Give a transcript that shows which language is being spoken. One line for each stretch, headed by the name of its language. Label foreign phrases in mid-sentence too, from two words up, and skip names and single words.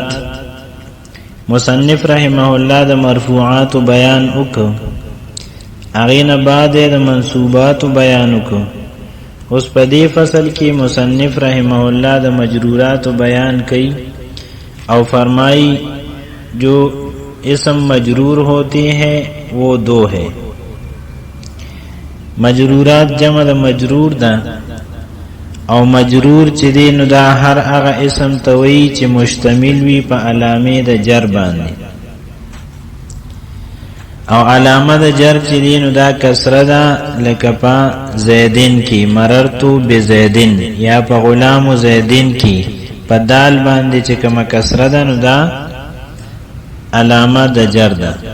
Pashto: مصنف رحمه الله د مرفوعات بیان وکړو، اغه بعد د منصوبات بیان وکړو. اوس په دې فصل کې مصنف رحمه الله د مجرورات بیان کړي او فرمایي
Urdu: جو اسم مجرور ہوتے ہیں وہ دو ہے.
Pashto: مجرورات جمع د مجرور ده او مجرور چې دی نو دا هر هغه اسم توي چې مشتمل وي په علامه د جر باندې، او علامه د جر چې دی نو دا کسره ده، لکه په زیدین کې
Arabic: مررتو بزیدین،
Pashto: یا په غلام زیدین کې په دال باندې چې کومه کسره ده نو دا علامه د جر ده.